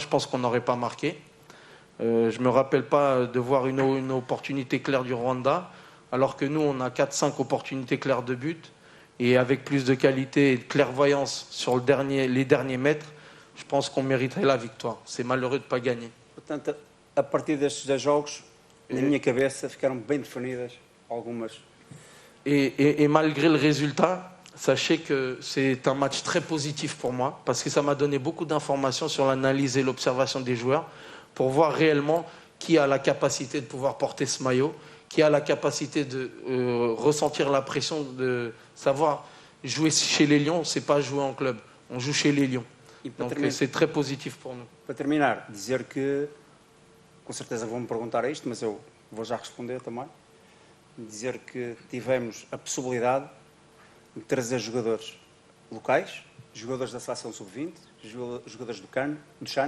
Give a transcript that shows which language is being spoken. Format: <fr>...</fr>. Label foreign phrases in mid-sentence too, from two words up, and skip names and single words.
<fr>Je pense qu'on n'aurait pas marqué. Je ne me rappelle pas de voir une opportunité claire du Rwanda, alors que nous, on a 4-5 opportunités claires de but. Et avec plus de qualité et de clairvoyance sur les derniers mètres, je pense qu'on mériterait la victoire. C'est malheureux de ne pas gagner.</fr> <pt>Portanto, a partir destes 2 jogos, na minha cabeça, ficaram bem definidas algumas.</pt> <fr>Et malgré le résultat, sachez que c'est un match très positif pour moi, parce que ça m'a donné beaucoup d'informations sur l'analyse et l'observation des joueurs, pour voir réellement qui a la capacité de pouvoir porter ce maillot, qui a la capacité de ressentir la pression, de savoir jouer chez les Lions, c'est pas jouer en club, on joue chez les Lions. Donc c'est très positif pour nous.</fr> <pt>Para terminar, dizer que, com certeza vão-me perguntar isto, mas eu vou já responder também, dizer que tivemos a possibilidade de trazer jogadores locais, jogadores da seleção sub-20, jogadores do CAN, do CHAN.</pt>